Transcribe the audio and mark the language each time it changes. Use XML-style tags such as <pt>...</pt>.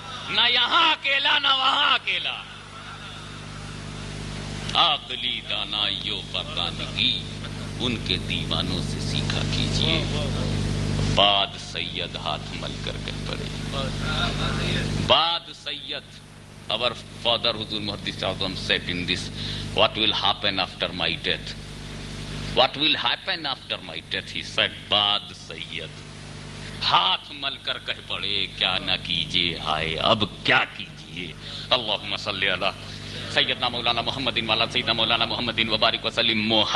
<ur>نہ یہاں اکیلا نہ وہاں اکیلا. عقلی دانائیوں فرزانگی ان کے دیوانوں سے سیکھا کیجئے. بعد سید ہاتھ مل کر کہہ پڑے، بعد سید.</ur> <en>Our father Huzur Muhaddis Azam said in this, what will happen after my death? What will happen after my death? He said,</en> <ur>بعد سید. ہاتھ مل کر کہہ پڑے کیا نہ کیجئے، ہائے اب کیا کیجئے.</ur> <ar>اللہم صلی علی سیدنا مولانا محمد وعلی سیدنا مولانا محمد وبارک وسلم.</ar>